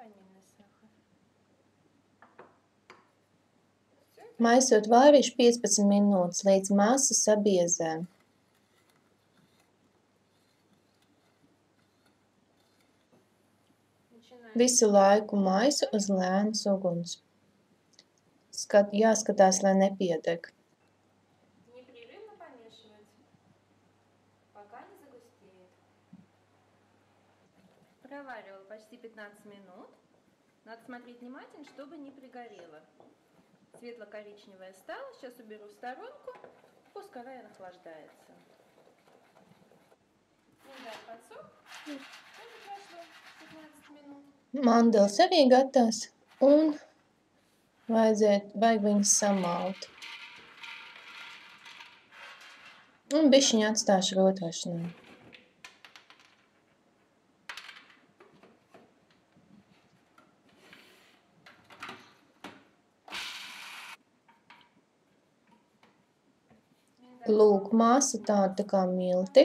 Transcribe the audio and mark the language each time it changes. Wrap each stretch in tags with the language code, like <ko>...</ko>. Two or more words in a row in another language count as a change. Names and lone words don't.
<lv>Maisot vārīšu 15 minūtes, līdz masa sabiezē. Visu laiku maisu uz lēnas uguns. Jāskatās, lai nepiedeg.</lv> <ru>Непрерывно помешивать, пока не загустеет. Проваривала почти 15 минут. Надо смотреть внимательно, чтобы не пригорело. Светло-коричневая стала. Сейчас уберу в сторонку. Пускай охлаждается. Миндаль подсох. Тоже прошло 15 минут.</ru> <lv>Mandeles arī gatavs un vajag viņas samalt. Un bišķiņ atstāšu rotošanai. Lūk, masa tāda tā kā milti.</lv>